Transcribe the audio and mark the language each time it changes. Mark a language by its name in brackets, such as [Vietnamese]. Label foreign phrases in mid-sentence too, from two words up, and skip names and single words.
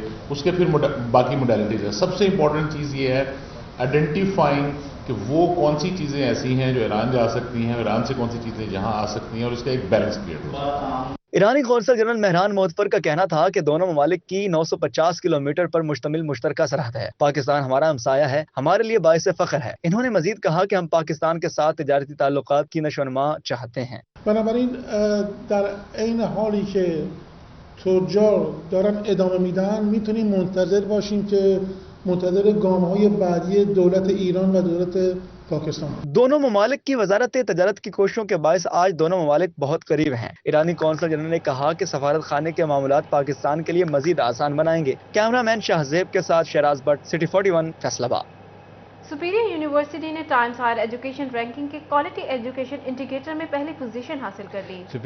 [Urdu] اس کے پھر باقی موڈالیٹیز ہے۔ سب سے امپورٹنٹ چیز یہ ہے آئیڈینٹیفائنگ کہ وہ کون سی چیزیں ایسی ہیں جو ایران جا سکتی ہیں، ایران سے کون سی چیزیں یہاں آ سکتی ہیں، اور اس کا ایک [English] balance create [Urdu] हो। ایرانی قونصل جنرل مہران محدفر کا کہنا تھا کہ دونوں ممالک کی 950 کلومیٹر پر مشتمل مشترکہ سرحد ہے. پاکستان ہمارا ہمسایہ ہے، ہمارے لیے باعث فخر ہے۔ انہوں نے مزید کہا کہ ہم پاکستان کے ساتھ تجارتی تعلقات کی نشوونما چاہتے ہیں. [Persian] बनाबराइन در عین حالی که تجار دارن ادامه میدن میتونیم منتظر باشیم که منتظر گام‌های بعدی دولت ایران و دولت پاکستان. [Urdu] دونوں ممالک کی وزارت تجارت کی کوششوں کے باعث آج دونوں ممالک بہت قریب ہیں. ایرانی قونصل جنرل نے کہا کہ سفارت خانے کے معاملات پاکستان کے لیے مزید آسان بنائیں گے. کیمرہ مین شاہزیب کے ساتھ شیراز بھٹ، سٹی 41، فیصل آباد. سپیریئر یونیورسٹی نے ٹائمز ہائر ایجوکیشن رینکنگ کے [English] quality education indicator [Urdu] میں پہلی پوزیشن حاصل کر لی.